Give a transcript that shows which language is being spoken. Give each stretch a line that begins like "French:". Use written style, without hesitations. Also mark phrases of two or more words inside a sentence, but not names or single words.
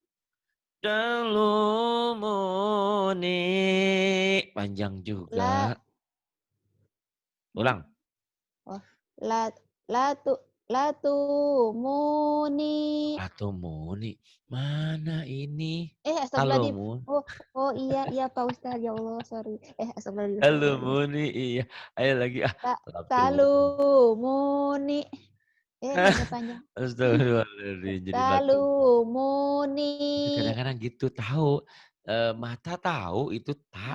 Arabic: talumuni.
Indonesian: Panjang la juga. Ulang.
Arabic: oh, لا لتو لاتلوموني
Indonesian: Latumuni. Mana ini?
Arabic: astagfirullahaladzim. Talumun.
Indonesian: Oh iya iya Pak Ustaz,
Arabic: يا الله,
Indonesian: sorry.
Arabic: Astagfirullahaladzim.
Indonesian: Talumuni. Iya. Ayo lagi. Latumuni. Talumuni. Namanya panjang.
Arabic: Astagfirullahaladzim.
Indonesian: Jadi latumuni.
Arabic: Talumuni.
Indonesian: Itu kadang-kadang gitu. Tahu. Mata tahu itu tak.